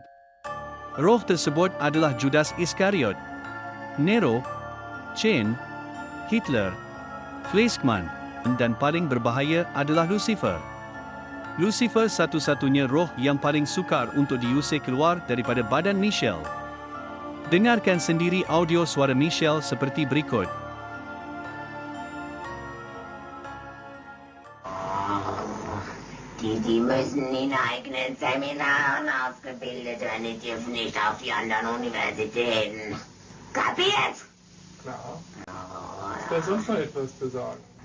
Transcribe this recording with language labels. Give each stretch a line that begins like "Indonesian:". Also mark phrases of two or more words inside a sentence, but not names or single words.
Malay: Roh tersebut adalah Judas Iskariot, Nero, Chen, Hitler, Fleischmann, dan paling berbahaya adalah Lucifer. Lucifer satu-satunya roh yang paling sukar untuk diusir keluar daripada badan Michelle. Dengarkan sendiri audio suara Michelle seperti berikut.
German: Die müssen in eigenen Seminaren ausgebildet werden, die dürfen nicht auf die anderen Universitäten. Kapiert? Klar. Ist da sonst noch etwas zu sagen?